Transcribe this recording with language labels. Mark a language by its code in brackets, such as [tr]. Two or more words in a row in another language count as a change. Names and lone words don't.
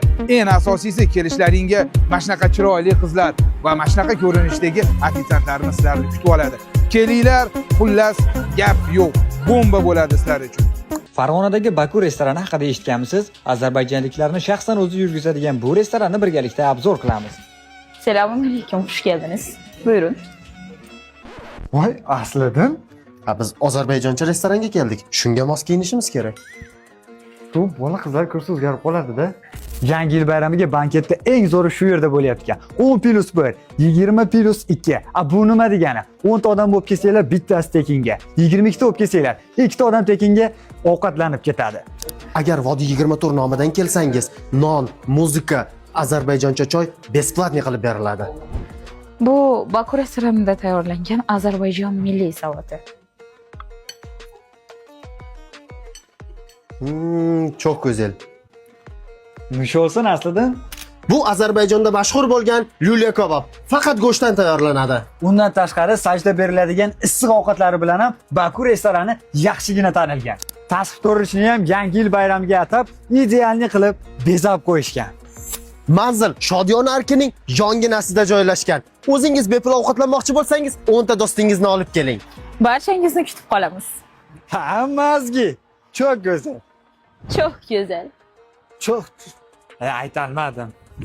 [uz] Eng asosiysi kelishlaringga mashnaqa chiroyli qizlar va mashnaqa ko'rinishdagi ofitsiantlarni sizlarni kutib oladi. Kelinglar, xullas gap yo'q. Bomba bo'ladi sizlar uchun. Farg'onadagi Baku restorani haqida eshitganmisiz? Ozarbayjonliklarni shaxsan o'zi yurgizadigan bu restoranni birgalikda obzor qilamiz. [tr] Selamun aleyküm, hoş geldiniz. Buyurun. [uz] Voy, aslidan? Ha, biz Ozarbayjoncha restoranga keldik. Shunga mos kiyinishimiz kerak. Bu bola qizlar kursi o'zgarib qoladi-da. Yangi yil bayramiga banketda eng zo'ri shu yerda bo'layotgan. 10+1, 20+2. Bu nima degani? 10 ta odam bo'lib kelsanglar, bittasi tekinga. 22 ta bo'lib kelsanglar, 2 ta odam tekinga ovqatlanib ketadi. Agar Vodiy 24 nomidan kelsangiz, non, muzika, Ozarbayjoncha choy besplatniy qilib beriladi. Bu Baku restoranida tayyorlangan Ozarbayjon milliy salati. [tr] Çok güzel. [uz] Nush olsin aslidan. Bu Ozarbayjonda mashhur bo'lgan lyulya kabob. Faqat go'shtdan tayyorlanadi. Undan tashqari sajda beriladigan issiq ovqatlari bilan ham Baku restorani yaxshigina tanilgan. Tashqi ko'rinishini ham yangi yil bayramiga atab idealni qilib bezab qo'yishgan. Manzil Shodiyon Arkining yonginasida joylashgan. O'zingiz bepul ovqatlanmoqchi bo'lsangiz, 10 ta do'stingizni olib keling. Barchangizni kutib qolamiz. Hammazgi. [tr] Çok güzel. Çok güzel. [uz] Çok aytolmadim.